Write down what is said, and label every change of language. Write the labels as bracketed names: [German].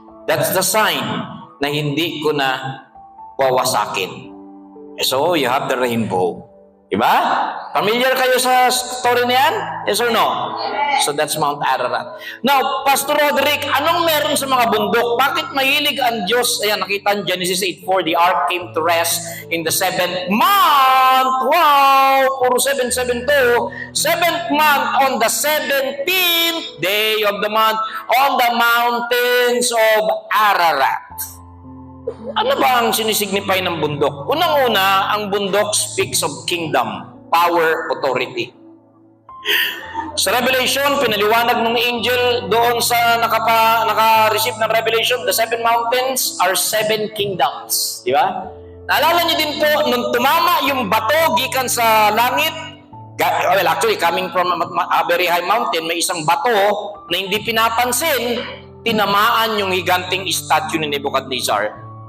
[English] That's the sign [Filipino] na hindi ko na wawasakin. [English] So, you have the rainbow. Diba? Familiar kayo sa story na yan? Yes or no? So, that's Mount Ararat. Now, Pastor Roderick, [Filipino] anong meron sa mga bundok? Bakit mahilig ang Diyos? Ayan, nakita [English] in Genesis 8:4, the ark came to rest in the 7th month. Wow! [Filipino] Puro 7-7 to. [English] 7th month on the 17th day of the month on the mountains of Ararat. [Filipino] Ano ba ang sinisignify ng bundok? Unang-una, ang bundok [English] speaks of kingdom, power, authority. [Filipino] Sa Revelation, pinaliwanag ng angel doon sa naka-receive ng Revelation, [English] the 7 mountains are 7 kingdoms. [Filipino] Di ba? Naalala niyo din po, nung tumama yung bato [Cebuano] gikan sa langit, [English] well, actually, coming from a very high mountain, [Filipino] may isang bato na hindi pinapansin, tinamaan yung higanting statue ni Nebuchadnezzar.